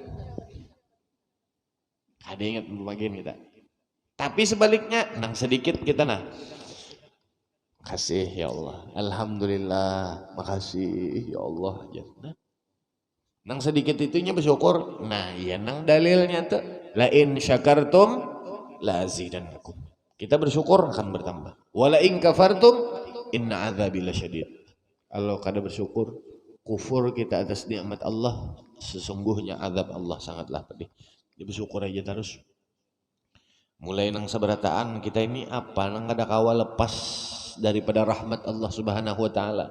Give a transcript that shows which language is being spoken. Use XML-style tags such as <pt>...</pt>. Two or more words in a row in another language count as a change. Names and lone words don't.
<bjn>Kada ingat magin kita. Tapi sebaliknya nang sedikit kita nah, makasih</bjn> <ar>ya Allah,</ar> <bjn>alhamdulillah, makasih</bjn> <ar>ya Allah.</ar> <bjn>Nah, nang sedikit itunya bersyukur. Nah iya nang dalilnya tuh</bjn> <ar>la in syakartum la azidannakum.</ar> <bjn>Kita bersyukur akan bertambah.</bjn> <ar>Wala in kafartum inna adzabi lasyadid.</ar> <bjn>Kalau kada bersyukur kufur kita atas nikmat Allah, sesungguhnya azab Allah sangatlah pedih. Jadi bersyukur aja terus. Mulai nang sabarataan kita ini apa nang kada kawal lepas daripada rahmat Allah</bjn> <ar>Subhanahu wa taala.</ar>